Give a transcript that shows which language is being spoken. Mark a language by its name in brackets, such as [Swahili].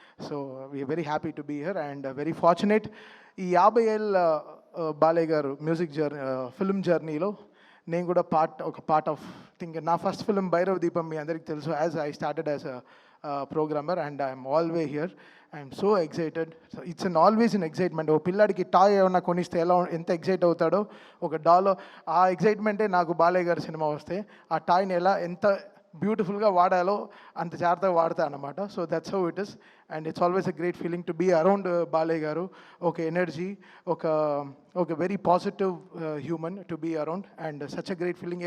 [English] So we are very happy to be here and very fortunate. [Telugu] ఈ 50 ఏళ్ళ బాలయ్య గారు music journey, film జర్నీలో నేను కూడా ఒక పార్ట్ ఆఫ్ థింక్. నా ఫస్ట్ ఫిల్మ్ భైరవ దీపం మీ అందరికీ తెలుసు. [English] As I started as programmer and I am always here. I am so excited. So it's always an excitement. [Telugu] ఓ పిల్లాడికి టాయ్ ఏమన్నా కొనిస్తే ఎంత ఎగ్జైట్ అవుతాడో, ఒక డాల్, ఆ ఎగ్జైట్మెంటే నాకు బాలయ్య గారి సినిమా వస్తే ఆ టాయ్ని ఎంత బ్యూటిఫుల్గా వాడాలో అంత జాగ్రత్తగా వాడతా అన్నమాట. [English] So that's how it is and it's always a great feeling to be around Balayya garu. ఒక energy, ఒక very positive human to be around and such a great feeling.